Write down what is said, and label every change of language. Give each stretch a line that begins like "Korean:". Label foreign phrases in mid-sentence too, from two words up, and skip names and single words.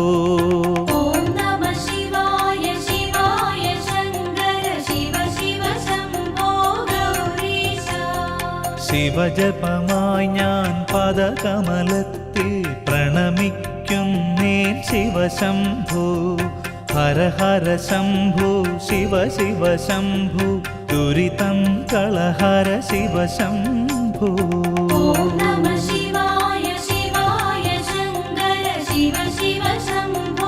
Sanskrit: ഓം നമഃ ശിവായ ശിവായ ശങ്കര ശിവ ശിവ ശംഭോ ഗൗരീശ.
Malayalam: ശിവജപമായി ഞാൻ പദകമലത്തിൽ പ്രണമിക്കുന്നേൻ
Sanskrit: ശിവശംഭോ ഹര ഹര ശംഭോ ശിവ ശിവ ശംഭോ दुरितं कलहर शिव शम्भो ॐ नमः शिवाय शिवाय शङ्कर शिव शिव शम्भो